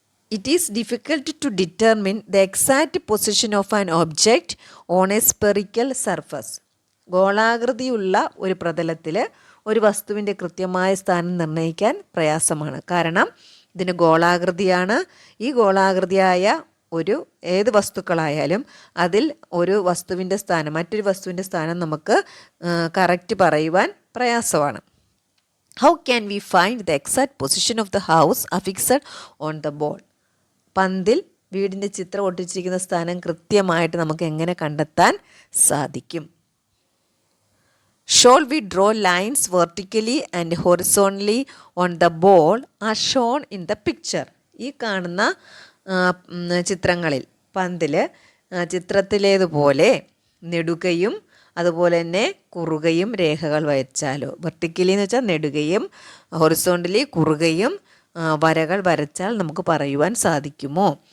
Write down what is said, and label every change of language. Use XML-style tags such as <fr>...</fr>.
<en>It is difficult to determine the exact position of an object on a spherical surface.</en> <ml>ഗോളാകൃതിയുള്ള ഒരു പ്രതലത്തിൽ ഒരു വസ്തുവിൻ്റെ കൃത്യമായ സ്ഥാനം നിർണ്ണയിക്കാൻ പ്രയാസമാണ്. കാരണം ഇതിന് ഗോളാകൃതിയാണ്. ഈ ഗോളാകൃതിയായ ഒരു ഏത് വസ്തുക്കളായാലും അതിൽ ഒരു വസ്തുവിൻ്റെ സ്ഥാനം, മറ്റൊരു വസ്തുവിൻ്റെ സ്ഥാനം നമുക്ക് കറക്റ്റ് പറയുവാൻ പ്രയാസമാണ്.</ml> <en>How can we find the exact position of the house affixed on the ball?</en> <ml>പന്തിൽ വീടിൻ്റെ ചിത്രം ഒട്ടിച്ചിരിക്കുന്ന സ്ഥാനം കൃത്യമായിട്ട് നമുക്ക് എങ്ങനെ കണ്ടെത്താൻ സാധിക്കും?</ml> <en>Shawl V draw lines vertically and horizontally on the ball are shown in the picture.</en> <ml>ഈ കാണുന്ന ചിത്രങ്ങളിൽ പന്തിൽ ചിത്രത്തിലേതുപോലെ നെടുകയും അതുപോലെ തന്നെ കുറുകയും രേഖകൾ വരച്ചാലോ, വെർട്ടിക്കലി എന്ന് വെച്ചാൽ നെടുകയും, ഹൊറിസോണ്ടലി കുറുകയും വരകൾ വരച്ചാൽ നമുക്ക് പറയുവാൻ സാധിക്കുമോ?</ml>